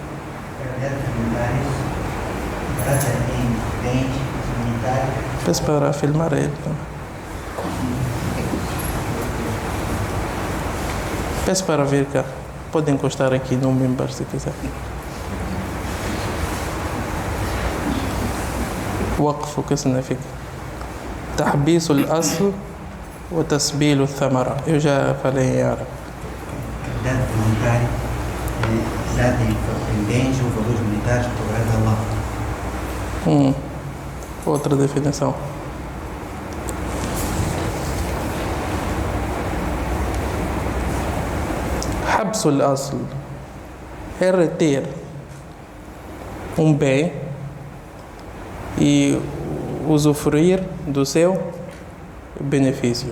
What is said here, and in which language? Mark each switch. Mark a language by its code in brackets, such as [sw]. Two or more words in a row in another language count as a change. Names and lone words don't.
[pt] Peço para filmar ele. Peço para vir cá. Pode encostar aqui no mimbar se quiser. Waqf, o que significa? [ar] تحبيس الأصل وتسبيل الثمرة. [pt] Eu já falei em árabe. Caridade voluntária em bens ou valores monetários para Allah. Outra definição. [ar] حبس الأصل [pt] é reter um bem e usufruir do seu benefício.